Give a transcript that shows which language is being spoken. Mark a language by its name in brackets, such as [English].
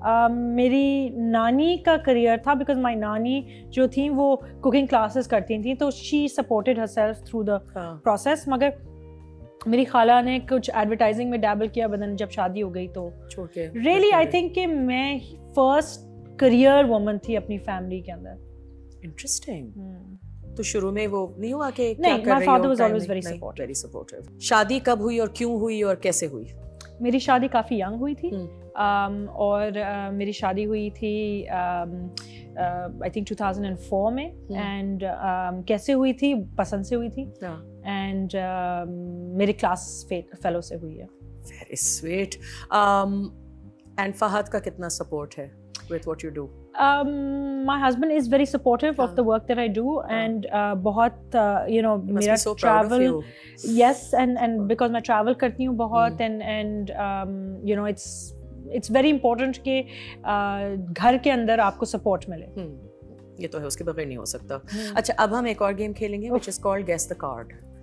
[Urdu] میری نانی کا کریئر تھا, [English] because my [Urdu] نانی جو تھیں وہ کوکنگ کلاسز کرتی تھیں, تو [English] She supported herself through the process. [Urdu] مگر میری خالہ نے کچھ ایڈورٹائزنگ میں ڈیبل کیا, بدن جب شادی ہو گئی تو [English] really I think [Urdu] کہ میں [English] first career woman [Urdu] تھی اپنی فیملی کے اندر. [English] Interesting. [Urdu] تو شروع میں وہ نہیں ہوا کہ نہیں, [English] my father was always very supportive. [Urdu] شادی کب ہوئی اور کیوں ہوئی اور کیسے ہوئی؟ میری شادی کافی ینگ ہوئی تھی, اور میری شادی ہوئی تھی [English] I think [Urdu] 2004 میں. اینڈ کیسے ہوئی تھی؟ پسند سے ہوئی تھی, اینڈ میرے کلاس فیلو سے ہوئی ہے. [English] Very sweet. [Urdu] اینڈ فہد کا کتنا سپورٹ ہے [English] with what you do? My husband is very supportive of the work that I do, and [Urdu] bahut [English] you know, [Urdu] mera [English] travel, yes, and because [Urdu] میں [English] travel [Urdu] کرتی ہوں بہت, [English] and you know, it's very important [Urdu] کہ گھر کے اندر آپ کو [English] support [Urdu] ملے. یہ تو ہے, اس کے بغیر نہیں ہو سکتا. اچھا, اب ہم ایک اور گیم کھیلیں گے [English] which is called Guess the Card.